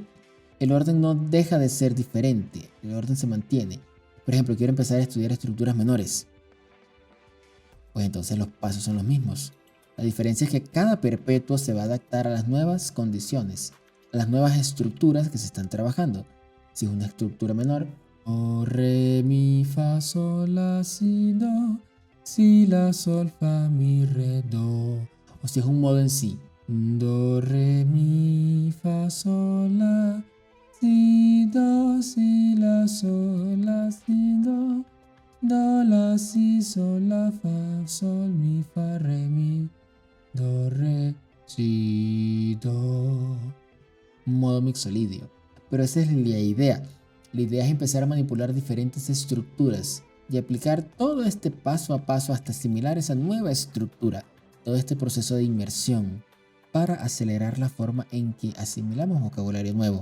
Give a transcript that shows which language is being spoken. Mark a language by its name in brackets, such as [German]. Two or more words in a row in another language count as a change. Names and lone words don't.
[Spanish] El orden no deja de ser diferente, el orden se mantiene. Por ejemplo, quiero empezar a estudiar estructuras menores. Pues entonces los pasos son los mismos. La diferencia es que cada perpetuo se va a adaptar a las nuevas condiciones, a las nuevas estructuras que se están trabajando. Si es una estructura menor, o, re, mi, fa, sol, la, si, do, si, la, sol, fa, mi, re, do. O si es un modo en sí, do, re, mi, fa, sol, la, si, do, si, la, sol, la, si, do, do, la, si, sol, la, fa, sol, mi, fa, re, mi, do, re, si, do. Modo mixolidio. Pero esa es la idea. La idea es empezar a manipular diferentes estructuras y aplicar todo este paso a paso hasta asimilar esa nueva estructura, todo este proceso de inmersión, para acelerar la forma en que asimilamos vocabulario nuevo.